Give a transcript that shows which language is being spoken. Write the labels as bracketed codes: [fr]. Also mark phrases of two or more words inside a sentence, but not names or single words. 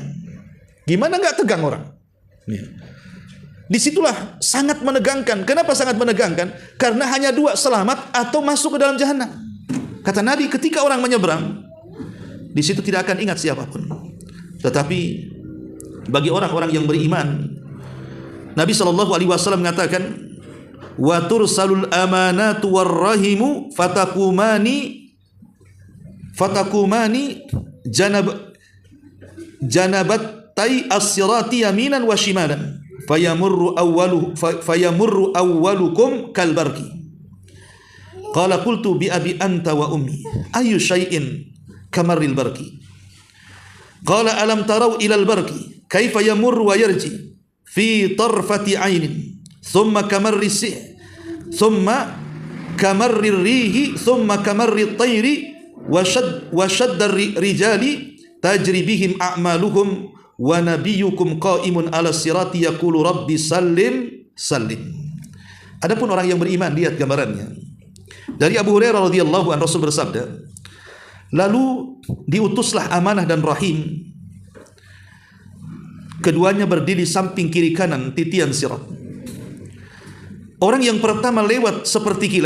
[id] Gimana nggak tegang orang? Disitulah sangat menegangkan. Kenapa sangat menegangkan? Karena hanya 2, selamat atau masuk ke dalam jahanam. Kata Nabi, ketika orang menyeberang, di situ tidak akan ingat siapapun. Tetapi bagi orang-orang yang beriman, Nabi [ar] صلى الله عليه وسلم [id] mengatakan, [ar] وترسل الأمانة والرحم فتقومان جنبات صفتي الصراط يمينا وشمالا فيمر أولكم كالبرق. قال قلت بأبي أنت وأمي أي شيء كمر البرق. قال ألم تروا إلى البرق كيف يمر ويرجع في طرفة عين ثم كمر سح ثم كمر الريح ثم كمر الطير وشد الرجال تجري بهم أعمالهم ونبيكم قائم على الصراط يقول رب سلم سلم. [id] Adapun orang yang beriman, lihat gambarannya. Dari Abu Hurairah [ar] رضي الله عنه, [id] Rasul bersabda, lalu diutuslah Amanah dan Rahim, keduanya berdiri samping kiri kanan titian sirat. Orang yang pertama lewat seperti kilat.